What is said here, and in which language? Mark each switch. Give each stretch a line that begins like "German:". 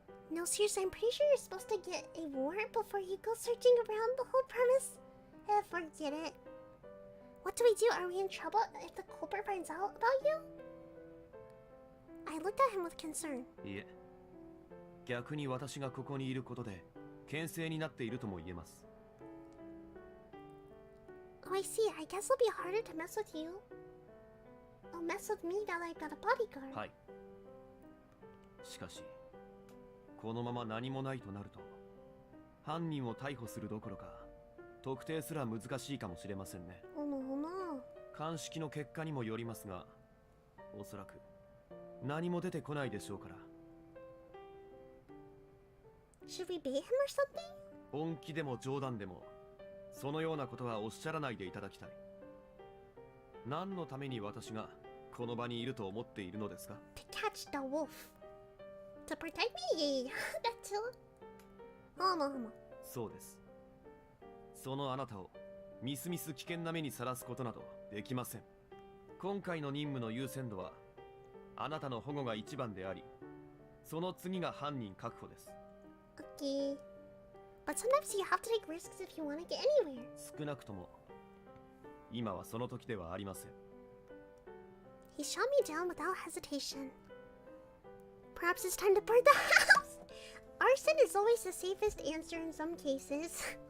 English: No, seriously, I'm pretty sure you're supposed to get a warrant before you go searching around the whole premise. Forget it. What do we do? Are we in trouble if the culprit finds out about you? I looked at him with concern.
Japanese: いえ、逆に私がここにいることで牽制になっているとも言えます。
English: Oh, I see. I guess it'll be harder to mess with you. Oh, mess with me now that I've got a bodyguard.
Japanese: はい。しかしこのまま何もないとなると犯人を逮捕するどころか特定すら難しいかもしれませんね。
English: Oh no, no.
Japanese: 鑑識の結果にもよりますが、おそらく何も出てこないでしょうから。
English: Should we bait him or something?
Japanese: 本気でも冗談でもそのようなことはおっしゃらないでいただきたい。何のために私がこの場にいると思っているのですか？
English: To catch the wolf. To protect me? That's it. Oh no, no.
Japanese: そうです。そのあなたをみすみす危険な目にさらすことなどできません。今回の任務の優先度はあなたの保護が一番であり、その次が犯人確保です。
English: Okay. But sometimes you have to take risks if you want to get anywhere.
Japanese: 少なくとも今はその時ではありません。
English: He shot me down without hesitation. Perhaps it's time to burn the house. Arson is always the safest answer in some cases.